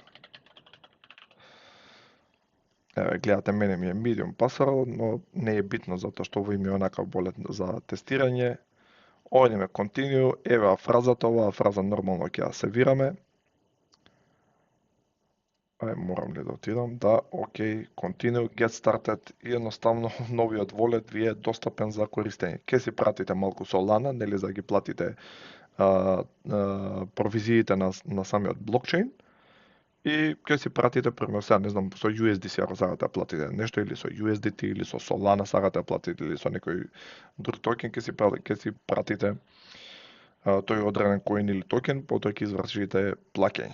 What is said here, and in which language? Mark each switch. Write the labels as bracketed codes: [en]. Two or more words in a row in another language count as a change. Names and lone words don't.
[mk] еве гледате мене ми е medium пасворд, но не е битно затоа што овој ми е онакав волет за тестирање. Одиме continue, еве фразата, оваа фраза нормално ќе ја севираме. Морам ли да отидам? Да, окей, [en] continue, get started [mk] и едноставно новиот волет ви е достапен за користење. Ке си пратите малку Solana, нели за да ги платите провизиите на самиот блокчейн и ќе си пратите, пример, сега не знам, со USDC ако сакате да платите нешто или со USDT или со Solana сакате да платите или со некој друг токен, ќе си пратите тој одреден коин или токен, потоа ќе извршите плаќање.